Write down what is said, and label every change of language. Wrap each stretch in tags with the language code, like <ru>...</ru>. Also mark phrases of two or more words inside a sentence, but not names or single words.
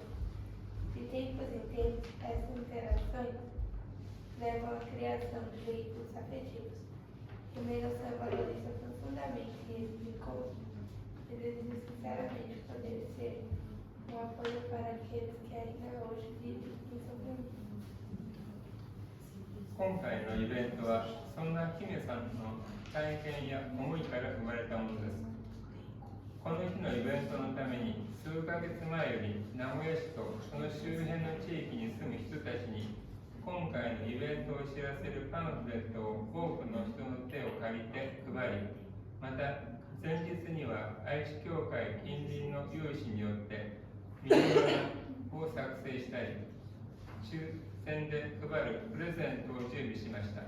<pt>De tempos em tempos, essas interações levam à criação de veículos afetivos. Himeno San valoriza profundamente esses encontros e deseja sinceramente poder ser um apoio para aqueles que ainda hoje vivem em sofrimento.</pt> <ja>今回のイベントは、そんな姫さんの体験や思いから生まれたものです。この日のイベントのために、数ヶ月前より名古屋市とその周辺の地域に住む人たちに今回のイベントを知らせるパンフレットを多くの人の手を借りて配り、また前日には愛知教会近隣の有志によってミニバナを作成したり、抽選で配るプレゼントを準備しました。</ja>